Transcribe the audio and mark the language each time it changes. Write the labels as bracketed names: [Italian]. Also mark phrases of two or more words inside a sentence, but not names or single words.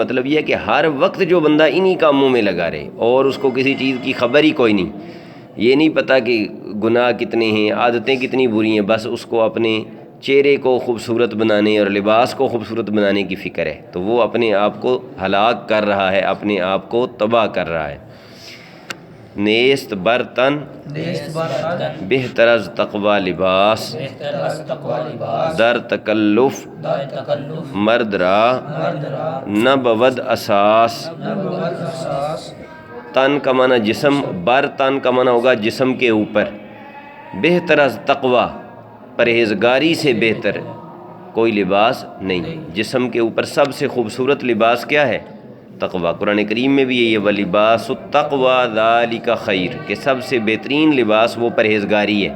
[Urdu] مطلب یہ ہے کہ ہر وقت جو بندہ انہی کاموں میں لگا رہے اور اس کو کسی چیز کی خبر ہی کوئی نہیں، یہ نہیں پتہ کہ گناہ کتنے ہیں، عادتیں کتنی بری ہیں، بس اس کو اپنے چہرے کو خوبصورت بنانے اور لباس کو خوبصورت بنانے کی فکر ہے، تو وہ اپنے آپ کو ہلاک کر رہا ہے، اپنے آپ کو تباہ کر رہا ہے. [Persian] نیست برتن بہتر از تقوی لباس، در تکلف مرد را نہ بود اساس. [Urdu] تن کا معنی جسم، [Persian] بر تن [Urdu] کا معنی ہوگا جسم کے اوپر. [Persian] بہتر از تقوی، [Urdu] پرہیزگاری سے بہتر کوئی لباس نہیں. جسم کے اوپر سب سے خوبصورت لباس کیا ہے؟ تقوی. قرآن کریم میں بھی یہ [Arabic] وَلِبَاسُ التَّقْوَىٰ ذَلِكَ خیر، [Urdu] کہ سب سے بہترین لباس وہ پرہیزگاری ہے.